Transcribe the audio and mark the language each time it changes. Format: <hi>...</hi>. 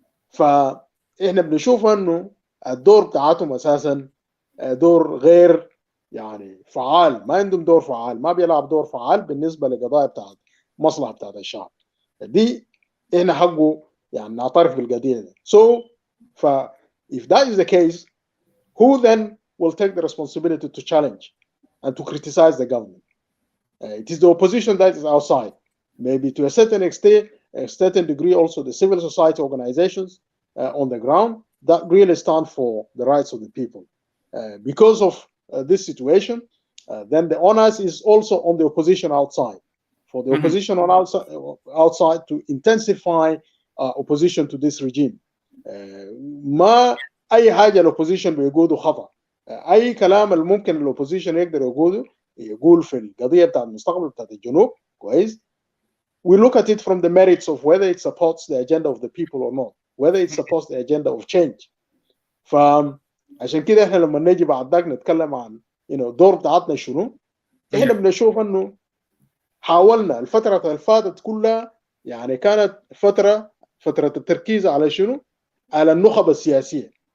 <ar>فإحنا بنشوف أنه الدور بتاعتهم أساسا دور غير يعني فعال، ما عندهم دور فعال، ما بيلعب دور فعال بالنسبة لقضايا بتاعت مصلحة بتاعت الشعب دي. إحنا حقه يعني نعترف بالقضية دي.</ar> <en>So if that is the case, who then will take the responsibility to challenge and to criticize the government? It is the opposition that is outside. Maybe to a certain extent, a certain degree, also the civil society organizations on the ground that really stand for the rights of the people. Because of this situation, then the onus is also on the opposition outside. For the opposition on outside to intensify opposition to this regime.</en> <ar>ما أي حاجة الأوبوزيشن بيقوله خطأ. أي كلام الممكن الأوبوزيشن يقدر يقول في القضية بتاع المستقبل بتاع الجنوب، كويس.</ar> <en>We look at it from the merits of whether it supports the agenda of the people or not, whether it supports the agenda of change.</en> <ar>فعشان كده احنا لما نجي بعد ذاك نتكلم عن الدور بتاعتنا شنو، احنا بنشوف انه حاولنا الفترة اللي فاتت كلها يعني كانت فترة التركيز على شنو؟ على النخب السياسية.</ar>